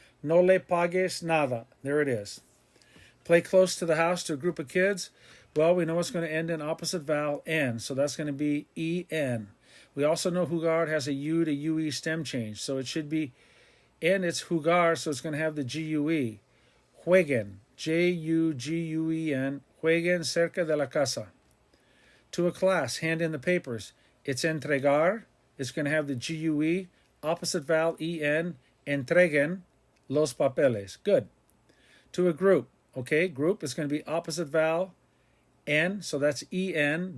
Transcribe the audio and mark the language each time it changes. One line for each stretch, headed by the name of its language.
Spanish: No le pagues nada.
English: There it is. Play close to the house to a group of kids. Well, we know it's going to end in opposite vowel N, so that's going to be E-N. We also know jugar has a U to UE stem change, so it should be, and it's jugar, so it's going to have the GUE.
Spanish: Jueguen, Juguen, jueguen cerca de la casa.
English: To a class, hand in the papers. It's entregar, it's going to have the GUE, opposite vowel EN,
Spanish: entreguen los papeles.
English: Good. To a group, okay, group is going to be opposite vowel N, so that's EN.